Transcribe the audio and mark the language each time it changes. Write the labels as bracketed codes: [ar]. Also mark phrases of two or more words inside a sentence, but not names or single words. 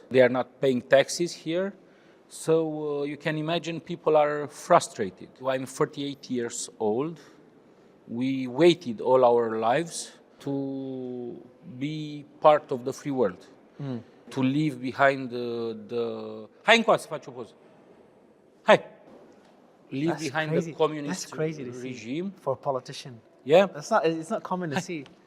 [en] They are not paying taxes here. So you can imagine people are frustrated. I'm 38 years old. We waited all our lives to be part of the free world, to leave behind the... [ro] Hai încoace să faci o poză. Hai! [en] Leave behind the communist regime. For a politician. Yeah. It's not common to see.